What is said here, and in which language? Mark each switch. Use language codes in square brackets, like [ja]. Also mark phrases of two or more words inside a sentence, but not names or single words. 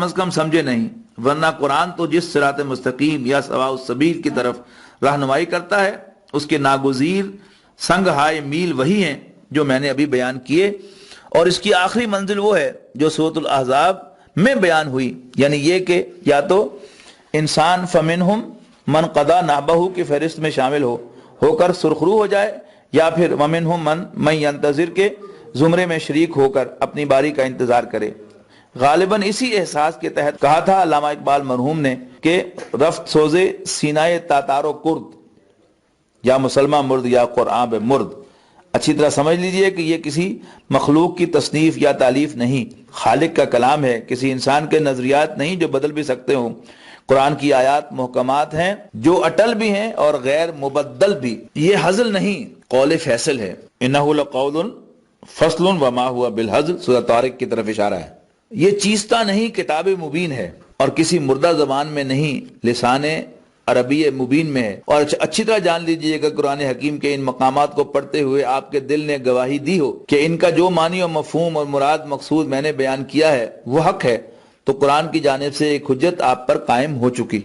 [ur] از کم سمجھے نہیں، ورنہ قرآن تو جس صراط مستقیم یا [ar] سواء السبیل [ur] کی طرف رہنمائی کرتا ہے اس کے ناگزیر سنگ ہائے میل وہی ہیں جو میں نے ابھی بیان کیے، اور اس کی آخری منزل وہ ہے جو سورۃ الاحزاب میں بیان ہوئی، یعنی یہ کہ یا تو انسان [ar] فمنہم من قضا نحبہ [ur] کی فہرست میں شامل ہو کر سرخرو ہو جائے، یا پھر [ar] ومنہم من ینتظر [ur] کے زمرے میں شریک ہو کر اپنی باری کا انتظار کرے۔ غالباً اسی احساس کے تحت کہا تھا علامہ اقبال مرحوم نے کہ [fa] رفت سوزے سینائے تاتار و کرد، یا مسلمہ مرد یا قرآن مرد۔ [ur] اچھی طرح سمجھ لیجئے کہ یہ کسی مخلوق کی تصنیف یا تالیف نہیں، خالق کا کلام ہے، کسی انسان کے نظریات نہیں جو بدل بھی سکتے ہوں۔ قرآن کی آیات محکمات ہیں جو اٹل بھی ہیں اور غیر مبدل بھی، یہ ہزل نہیں، قول فیصل ہے۔ [ar] انہ لقول فصل وما ہوا بالہزل، [ur] سورہ طارق کی طرف اشارہ ہے۔ یہ چیستہ نہیں، کتاب مبین ہے، اور کسی مردہ زبان میں نہیں، [ar] لسان عربی مبین [ur] میں ہے۔ اور اچھی طرح جان لیجئے کہ قرآن حکیم کے ان مقامات کو پڑھتے ہوئے آپ کے دل نے گواہی دی ہو کہ ان کا جو معنی و مفہوم اور مراد مقصود میں نے بیان کیا ہے وہ حق ہے، تو قرآن کی جانب سے ایک حجت آپ پر قائم ہو چکی۔